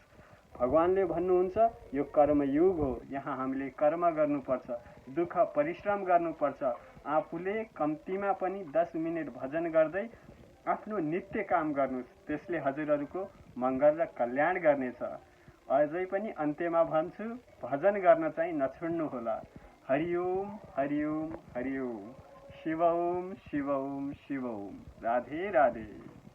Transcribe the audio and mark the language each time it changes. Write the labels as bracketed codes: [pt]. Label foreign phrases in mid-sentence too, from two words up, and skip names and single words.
[ne] भगवानले भन्नुहुन्छ यो कर्मयुग हो, यहाँ हामीले कर्म गर्नुपर्छ, दुःख परिश्रम गर्नुपर्छ। आफूले कम्तीमा पनि 10 मिनेट भजन गर्दै आफ्नो नित्य काम गर्नुस्। त्यसले हजुरहरूको मङ्गल र कल्याण गर्नेछ। अझै पनि अन्त्यमा भन्छु, भजन गर्न चाहिँ नछोड्नुहोला। हरिओम हरिओम हरिओम। शिव ओम शिव ओम शिव ओम। राधे राधे।